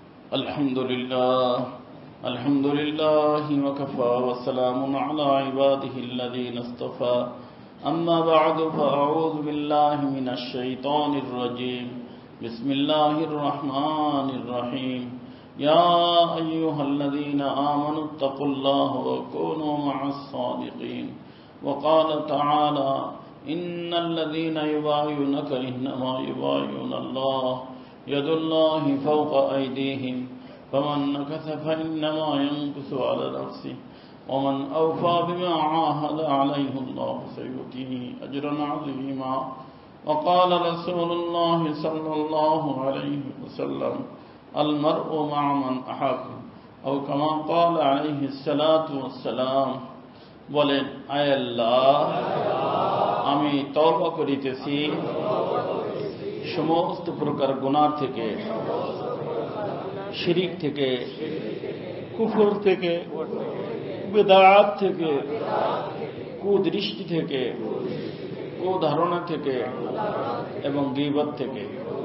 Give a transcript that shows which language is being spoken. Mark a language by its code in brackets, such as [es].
[ar] আলহামদুলিল্লাহ, আলহামদুলিল্লাহ ওয়া কাফা ওয়া সালামুন আলা ইবাদিহিল্লাযীনা ইসতাফা। আম্মা বা'দু ফাআউযু বিল্লাহি মিনাশ শাইতানির রাজীম। বিসমিল্লাহির রাহমানির রহিম। يا أيها الذين آمنوا اتقوا الله وكونوا مع الصادقين. وقال تعالى إن الذين يبايعونك إنما يبايعون الله يد الله فوق أيديهم فمن نكث فإنما ينكث على نفسه ومن أوفى بما عاهد عليه الله سيؤتيه أجرا عظيما. وقال رسول الله صلى الله عليه وسلم المرء مع من أحب أو كما قال عليه الصلاة والسلام. [bn] বলেন, আয় আল্লাহ, আমি তওবা করিতেছি সমস্ত প্রকার গুনাহ থেকে, শিরিক থেকে, কুফর থেকে, বিদআত থেকে, কুদৃষ্টি থেকে, কুধারণা থেকে এবং গীবত থেকে।